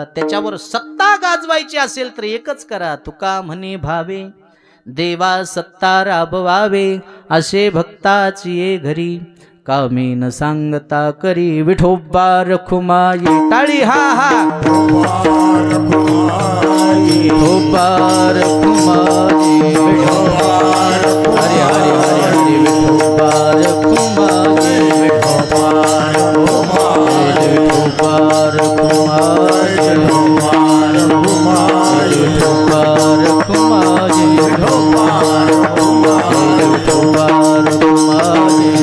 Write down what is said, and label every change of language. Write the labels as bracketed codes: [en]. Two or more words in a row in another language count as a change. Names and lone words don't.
[mr] त्याच्यावर सत्ता गाजवायची असेल तर एकच करा, तुका म्हणे भावे देवा सत्ता राबवावे. असे भक्ताची घरी कामे न सांगता करी. विठोबा रखुमाई टाळी हा हा. विठोबा रखुमाई, हरे हरे हरे हरे. विठोबा रखुमाई, विठोबा रखुमाई, विठोबा रखुमाई, विठोबा रखुमाई, विठोबा रखुमाई, विठोबा रखुमाई, विठोबा रखुमाई,